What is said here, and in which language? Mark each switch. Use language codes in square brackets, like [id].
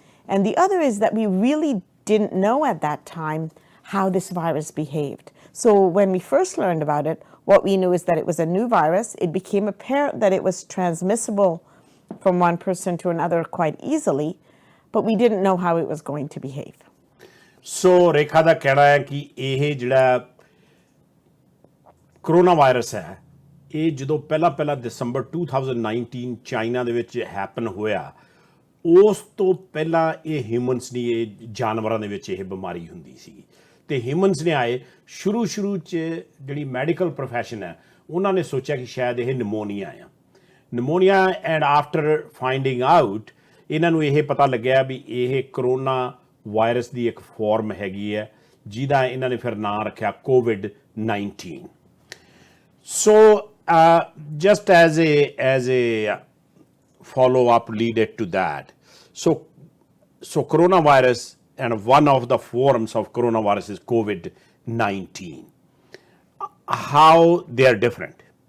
[en] And the other is that we really didn't know at that time how this virus behaved. So when we first learned about it, what we knew is that it was a new virus. It became apparent that it was transmissible from one person to another quite easily, but we didn't know how it was going to behave. [pa] So Rekha ਦਾ ਕਹਿਣਾ ਹੈ ਕਿ ਇਹ ਜਿਹੜਾ corona virus ਹੈ ਇਹ ਜਦੋਂ ਪਹਿਲਾ ਦਸੰਬਰ 2019 China ਦੇ ਵਿੱਚ ਹੈਪਨ ਹੋਇਆ ਉਸ ਤੋਂ ਪਹਿਲਾਂ ਇਹ ਹਿਊਮਨਸ ਨਹੀਂ ਇਹ ਜਾਨਵਰਾਂ ਦੇ ਵਿੱਚ ਇਹ ਬਿਮਾਰੀ ਹੁੰਦੀ ਸੀ ਅਤੇ ਹਿਊਮਨਸ ਨੇ ਆਏ ਸ਼ੁਰੂ 'ਚ ਜਿਹੜੀ ਮੈਡੀਕਲ ਪ੍ਰੋਫੈਸ਼ਨ ਹੈ ਉਹਨਾਂ ਨੇ ਸੋਚਿਆ ਕਿ ਸ਼ਾਇਦ ਇਹ pneumonia [en] and after finding out [pa] ਇਹਨਾਂ ਨੂੰ ਇਹ ਪਤਾ ਲੱਗਿਆ ਵੀ ਇਹ ਕਰੋਨਾ ਵਾਇਰਸ ਦੀ ਇੱਕ ਫਾਰਮ ਹੈਗੀ ਹੈ ਜਿਹਦਾ ਇਹਨਾਂ ਨੇ ਫਿਰ ਨਾਂ ਰੱਖਿਆ COVID-19. [en] So just as a follow-up lead to that, so coronavirus and one of the forms of coronavirus is COVID-19. how they are different?